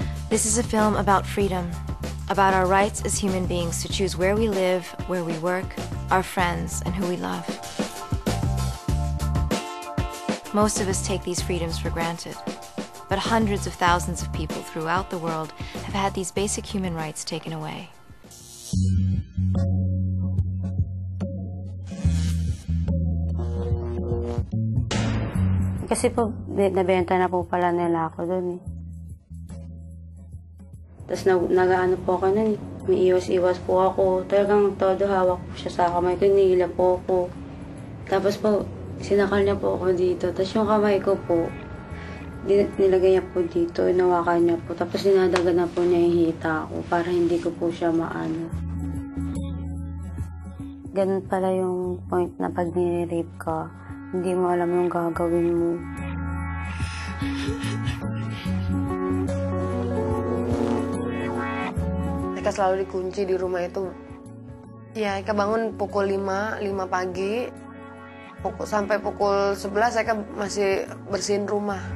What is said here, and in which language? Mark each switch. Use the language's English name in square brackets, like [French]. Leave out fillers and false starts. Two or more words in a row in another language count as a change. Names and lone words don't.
[English] This is a film about freedom, about our rights as human beings to choose where we live, where we work, our friends, and who we love. Most of us take these freedoms for granted, but hundreds of thousands of people throughout the world have had these basic human rights taken away. [Filipino] Kasi po, nabenta na po pala nila ako doon eh. Tapos nag-ano po ako nun, may iwas-iwas po ako. Talagang todo hawak po siya sa kamay ko, nihila po ako. Tapos po, sinakal niya po ako dito. Tapos yung kamay ko po, nilagay niya po dito, inawakan niya po. Tapos dinadagan na po niya yung hita ko para hindi ko po siya maano. Ganun pala yung point na pag nire-rape ka, hindi mo alam yung gagawin mo. [Indonesian] Eka selalu dikunci di rumah itu. Ya, Eka bangun pukul 5 pagi. Sampai pukul 11 Eka masih bersihin rumah.